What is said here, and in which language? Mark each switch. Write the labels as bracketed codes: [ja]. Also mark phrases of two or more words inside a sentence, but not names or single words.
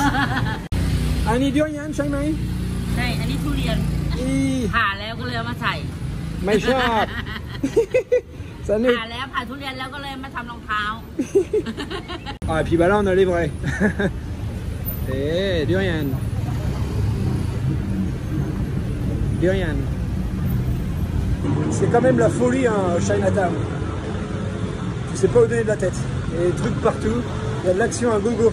[en] I need durian [th] ใช่ไหม ใช่ อันนี้ทุเรียนผ่าแล้วก็เลยเอามาใส่ ไม่ชอบสนุก ผ่าแล้วผ่าทุเรียนแล้วก็เลยมาทำรองเท้า [fr] Ah, et puis bah là on a les vrais. Et durian. Durian. C'est quand même la folie, hein, Chinatown. Tu sais pas où donner de la tête. Il y a des trucs partout, il y a de l'action à gogo.